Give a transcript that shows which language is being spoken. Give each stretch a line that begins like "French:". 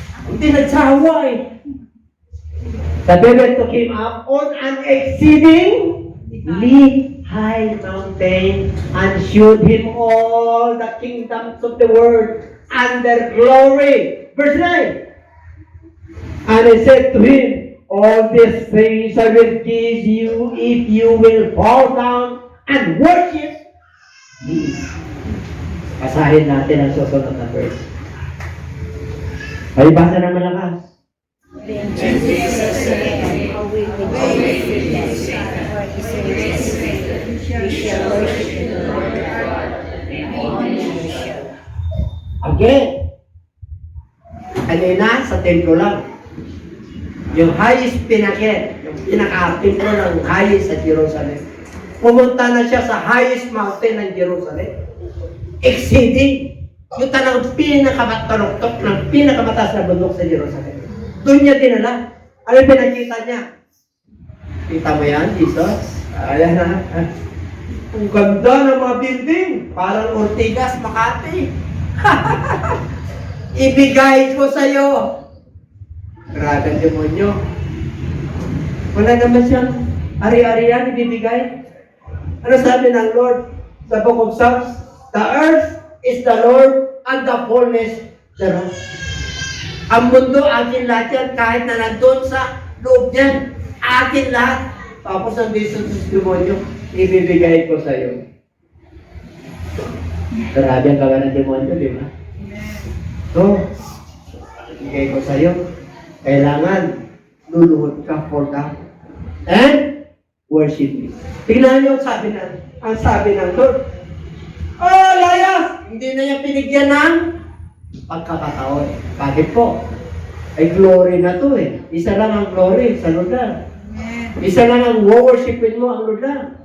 Filipino: Hindi nagsawa eh.
English: The devil took him up on an exceedingly high mountain and showed him all the kingdoms of the world and their glory. Verse 9. And he said to him, all these things I will give you if you will fall down and worship me.
Filipino: Basahin natin ang susunod na verse. Ay, basa na malakas.
English: Then Jesus said, away with this, for he said, we shall worship the Lord our God, and only we shall.
Filipino: Again, kanina sa templo lang. Yung highest pinakit, yung pinaka-templo ng highest sa Jerusalem. Pumunta na siya sa highest mountain ng Jerusalem. Exceeding. Yung talagang pinakamatuloktok ng pinakamataas na bundok sa Jerusalem. Doon niya dinala. Ano yung pinakita niya? Kita mo yan, Jesus? Ayan na. Ang ganda ng mga building. Parang Ortigas, Makati. Ibigay ko sa'yo. Grabe ang demonyo. Wala naman siyang ari-arian ibibigay. Ano sabi ng Lord sa Book of Psalms?
English: The earth is the Lord and the fullness thereof.
Filipino: Ang mundo, akin lahat yan, kahit na nandun sa loob niyan. Akin lahat. Tapos ang vision sa demonyo, ibibigay ko sa iyo. Grabe ang gawa ng demonyo, di ba? So, ibigay ko sa iyo. Kailangan luluhod ka for that.
English: And worship me.
Filipino: Tingnan niyo ang sabi ng Lord. Oh, layas! Hindi na niya pinigyan ng pagkakataon. Bakit po? Ay glory na to eh. Isa lang ang glory sa Lord na. Isa lang ang worshipin mo ang Lord na.